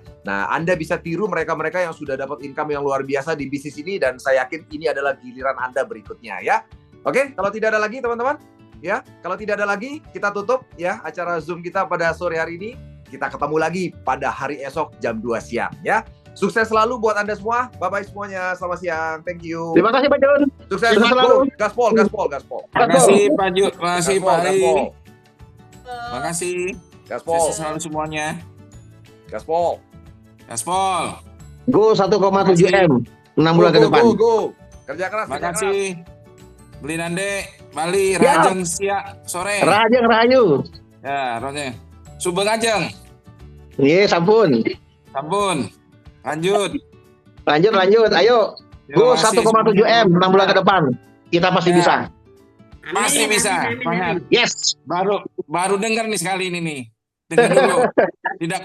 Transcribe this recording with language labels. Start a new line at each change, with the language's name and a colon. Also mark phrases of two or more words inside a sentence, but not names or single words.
Indonesian: Nah, Anda bisa tiru mereka-mereka yang sudah dapat income yang luar biasa di bisnis ini, dan saya yakin ini adalah giliran Anda berikutnya ya. Oke, kalau tidak ada lagi teman-teman ya, kalau tidak ada lagi kita tutup ya acara Zoom kita pada sore hari ini. Kita ketemu lagi pada hari esok jam 2 siang ya. Sukses selalu buat Anda semua. Bye-bye semuanya. Selamat siang.
English: Thank you.
Indonesian: Terima kasih Pak Jun. Sukses selalu. Gaspol. Terima kasih Pak Jun, terima kasih Pak Ari. Terima kasih. Gaspol. Sukses selalu semuanya. Gaspol. Go 1,7 M 6 bulan ke depan. Go. Kerja keras. Terima kasih.
Balinese: Beli Nande, Bali, Rajeng siang sore. Rajeng Rahayu. Ya, Rajeng. Subeng Ajeng. Iya, sampun.
Indonesian: Lanjut. Ayo. Go 1,7 M 6 bulan ke depan. Kita pasti bisa. Pasti bisa. Amin. Yes. Baru dengar nih sekali ini nih. Dengar dulu. Tidak